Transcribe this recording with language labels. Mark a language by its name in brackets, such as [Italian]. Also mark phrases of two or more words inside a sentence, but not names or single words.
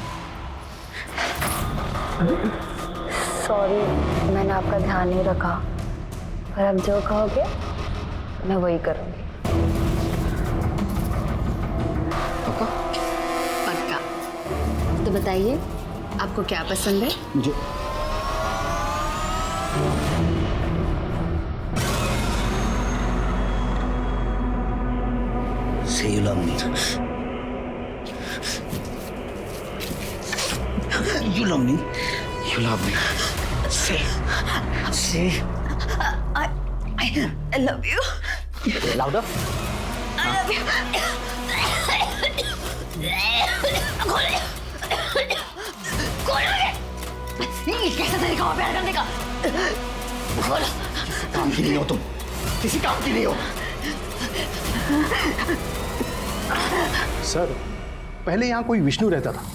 [Hindi] सॉरी, मैंने आपका ध्यान नहीं रखा, पर अब जो कहोगे मैं वही करूँगी। पक्का। तो बताइए आपको क्या पसंद है? मुझे [English] Say you love me. You love me. You love me. Say. Say. I love you. Louder. I love you. [Hindi] कैसा तरीका हो प्यार करने का? काम की नहीं हो तुम, किसी काम की नहीं हो। सर, पहले यहाँ कोई विष्णु रहता था।